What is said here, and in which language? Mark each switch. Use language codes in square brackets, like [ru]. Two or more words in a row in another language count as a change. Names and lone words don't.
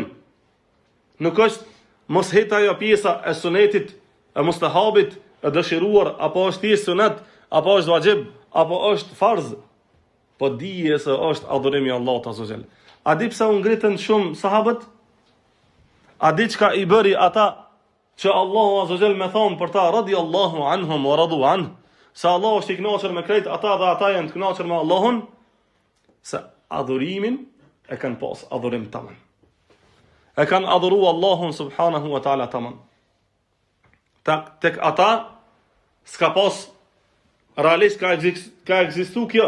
[sq] Nuk është mos het ajo pjesa e sunetit, e mustahabit, e dëshiruar, apo është thjesht sunet, apo është vajib, apo është farz. Po dije se është adhurimi i Allahut [ar] عز وجل. [sq] A di pse u ngritën shumë sahabët? A di çka i bëri ata që Allahu [ar] عز وجل [sq] më thon për ta [ar] رضي الله عنهم ورضوا عنه? [sq] Se Allah është i kënaqur me krejt ata dhe ata janë të kënaqur me Allahun, se adhurimin e kanë pas adhurim tamam. E kanë adhuru Allahun [ar] سبحانه وتعالى [sq] tamam. Tek ata s'ka pas realisht ka ekzistu kjo.